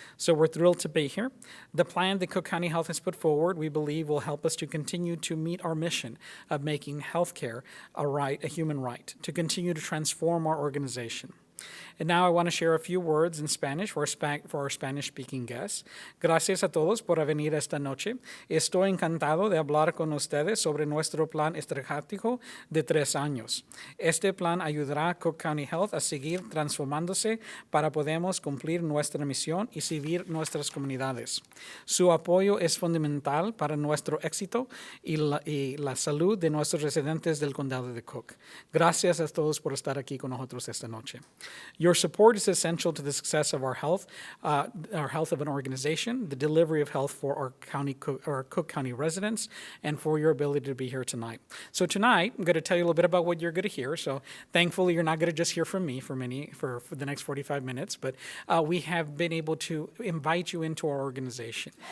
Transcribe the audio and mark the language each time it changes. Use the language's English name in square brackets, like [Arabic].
[English] So we're thrilled to be here. The plan that Cook County Health has put forward, we believe, will help us to continue to meet our mission of making healthcare a human right, to continue to transform our organization. And now I want to share a few words in Spanish for our Spanish-speaking guests. [Spanish] Gracias a todos por venir esta noche. Estoy encantado de hablar con ustedes sobre nuestro plan estratégico de 3 años. Este plan ayudará a Cook County Health a seguir transformándose para podamos cumplir nuestra misión y servir nuestras comunidades. Su apoyo es fundamental para nuestro éxito y la salud de nuestros residentes del condado de Cook. Gracias a todos por estar aquí con nosotros esta noche. [English] Your support is essential to the success of our health of an organization, the delivery of health for our Cook County residents, and for your ability to be here tonight. So tonight, I'm going to tell you a little bit about what you're going to hear. So thankfully, you're not going to just hear from me for the next 45 minutes, but we have been able to invite you into our organization.